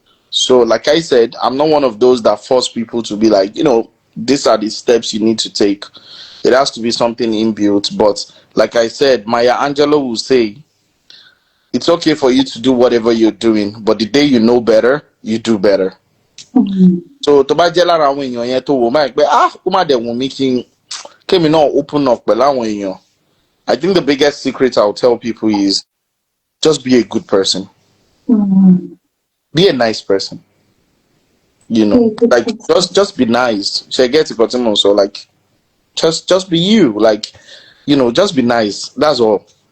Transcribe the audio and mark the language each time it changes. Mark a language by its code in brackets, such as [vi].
[en] So like I said, I'm not one of those that force people to be like, these are the steps you need to take. It has to be something inbuilt. But like I said, Maya Angelou will say, it's okay for you to do whatever you're doing, but the day you know better, you do better. [yo] So tó bá jẹ́ lára àwọn èèyàn yẹn tó wò máa pé ó má dẹ̀ wù mí kémi náà [en] open up [yo] pẹ̀lú àwọn èèyàn. [en] I think the biggest secret I'll tell people is just be a good person. Be a nice person. Like just be nice. She gets it, so like just be you. Like, just be nice. That's all.